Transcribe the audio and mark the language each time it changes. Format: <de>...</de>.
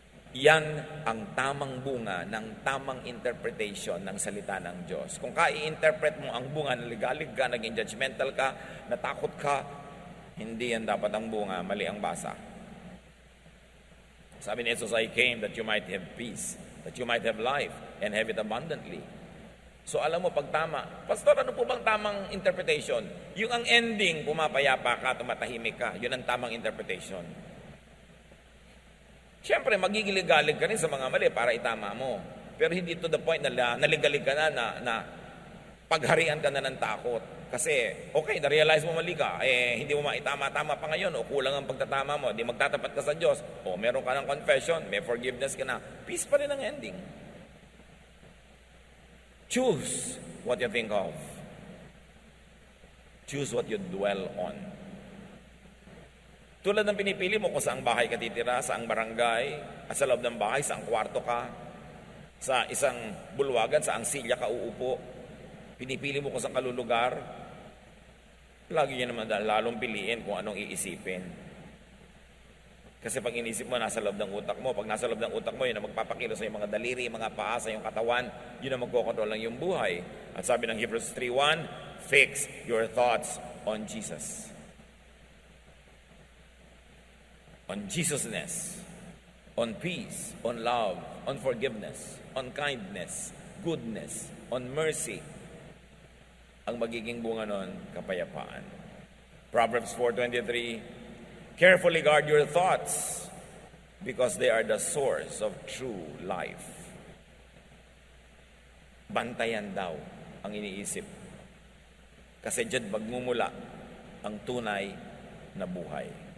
<tl>Yan ang tamang bunga ng tamang interpretation ng salita ng Diyos. Kung ka-i-interpret mo ang bunga na ligalig ka, naging judgmental ka, natakot ka, hindi yan dapat ang bunga, mali ang basa. Sabi ni Jesus,</tl> <en>I came that you might have peace, that you might have life, and have it abundantly.</en> <tl>So alam mo, pag tama, Pastor, ano po bang tamang interpretation? Yung ang ending, pumapayapa ka, tumatahimik ka, yun ang tamang interpretation. Siyempre, magigilig-galig ka rin sa mga mali para itama mo. Pero hindi</tl> <en>to the point</en> <tl>na naligalig ka na pagharian ka na ng takot. Kasi, okay, na-realize mo mali ka, hindi mo maitama-tama pa ngayon, o kulang ang pagtatama mo, di magtatapat ka sa Diyos, o meron ka ng confession, may forgiveness ka na, peace pa rin ang ending.</tl> <en>Choose what you think of. Choose what you dwell on.</en> <tl>Tulad ng pinipili mo kung saang bahay ka titira, saang barangay, at sa loob ng bahay, saang kwarto ka, sa isang bulwagan, saang silya ka uupo, pinipili mo kung saang kalulugar, lagi niya naman lalong piliin kung anong iisipin. Kasi pag inisip mo, nasa loob ng utak mo. Pag nasa loob ng utak mo, yun ang magpapakilo sa iyong mga daliri, mga paa, sa iyong katawan, yun ang magkokontrol ng iyong buhay. At sabi ng</tl> <en>Hebrews 3:1, fix your thoughts on Jesus. On Jesusness, on peace, on love, on forgiveness, on kindness, goodness, on mercy.</en> <tl>Ang magiging bunga nun, kapayapaan.</tl> <en>Proverbs 4:23, carefully guard your thoughts because they are the source of true life.</en> <tl>Bantayan daw ang iniisip. Kasi dyan magmumula ang tunay na buhay.</tl>